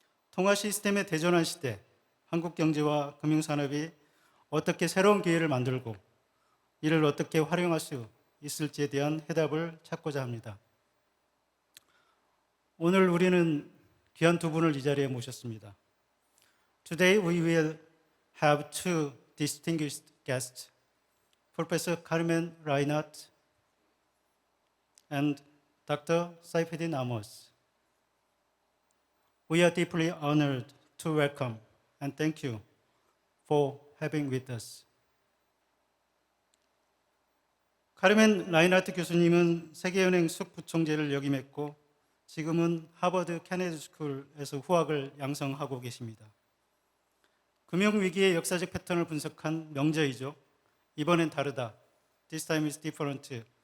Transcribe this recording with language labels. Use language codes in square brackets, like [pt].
[ko] 통화 시스템의 대전환 시대, 한국 경제와 금융산업이 어떻게 새로운 기회를 만들고 이를 어떻게 활용할 수 있을지에 대한 해답을 찾고자 합니다. 오늘 우리는 귀한 두 분을 이 자리에 모셨습니다. [en] Today we will have two distinguished guests, Professor Carmen Reinhardt and Dr. Saifeddin Amos. We are deeply honored to welcome and thank you for having with us. [ko] 카르멘 라인하트 교수님은 세계은행 숙부총재를 역임했고 지금은 하버드 케네디 스쿨에서 후학을 양성하고 계십니다. 금융위기의 역사적 패턴을 분석한 명저이죠. 이번엔 다르다. [en] This time is different.